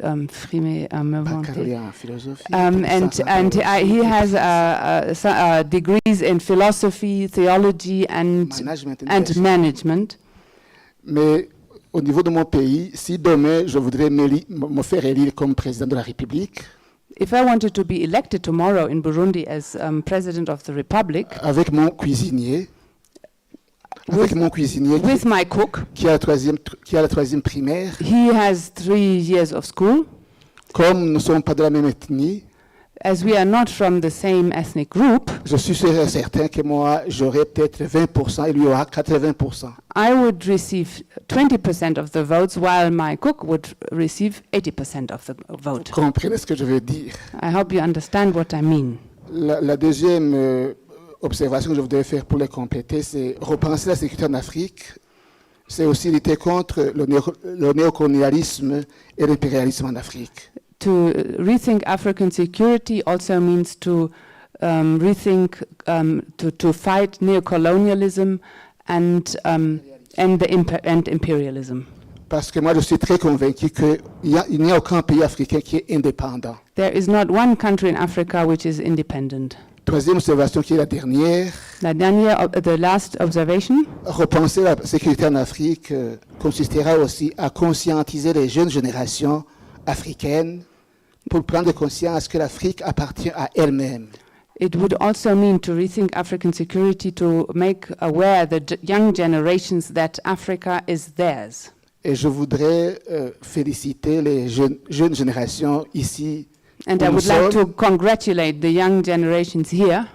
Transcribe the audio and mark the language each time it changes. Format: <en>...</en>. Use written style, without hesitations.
<fr>baccalauréat en philosophie.</fr> <en>He has degrees in philosophy, theology, and management.</en> <fr>Mais au niveau de mon pays, si demain je voudrais me faire élire comme président de la République,</fr> <en>if I wanted to be elected tomorrow in Burundi as president of the Republic,</en> <fr>avec mon cuisinier,</fr> <en>with my cook,</en> <fr>qui a la troisième primaire,</fr> <en>he has 3 years of school.</en> <fr>Comme nous ne sommes pas de la même ethnie,</fr> <en>as we are not from the same ethnic group,</en> <fr>je suis certain que moi j'aurai peut-être 20% et lui aura 80%.</fr> <en>I would receive 20% of the votes while my cook would receive 80% of the vote.</en> <fr>Vous comprenez ce que je veux dire?</fr> <en>I hope you understand what I mean.</en> <fr>La deuxième observation que je voudrais faire pour les compléter, c'est repenser la sécurité en Afrique. C'est aussi lutter contre le néocolonialisme et l'impérialisme en Afrique.</fr> <en>To rethink African security also means to rethink, to fight neocolonialism and imperialism.</en> <fr>Parce que moi, je suis très convaincu qu'il n'y a aucun pays africain qui est indépendant.</fr> <en>There is not one country in Africa which is independent.</en> <fr>Troisième observation qui est la dernière.</fr> <en>The last observation.</en> <fr>Repenser la sécurité en Afrique consistera aussi à conscientiser les jeunes générations africaines pour prendre conscience que l'Afrique appartient à elle-même.</fr> <en>It would also mean to rethink African security, to make aware the young generations that Africa is theirs.</en> <fr>Et je voudrais féliciter les jeunes générations ici</fr> <en>And I would like to congratulate the young generations here.</en>